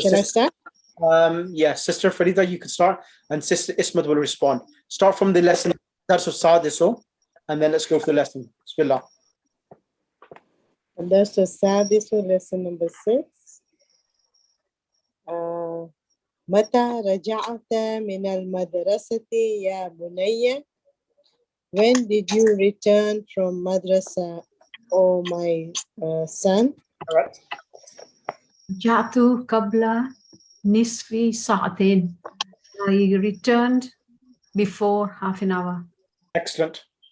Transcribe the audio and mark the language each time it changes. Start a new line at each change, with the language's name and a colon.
English: Shall I start? Yes, Sister Farida, you can start, and Sister Ismat will respond. Start from the lesson, and then let's go for the lesson. Bismillah.
Arabic: الدرس السادس
English: lesson number 6.
Arabic: متى رجعت من المدرسة يا بني?
English: When did you return from madrasa, oh my son? Correct.
Arabic: Ja'tu qabla nisfi sa'atin.
English: I returned before half an hour. Excellent.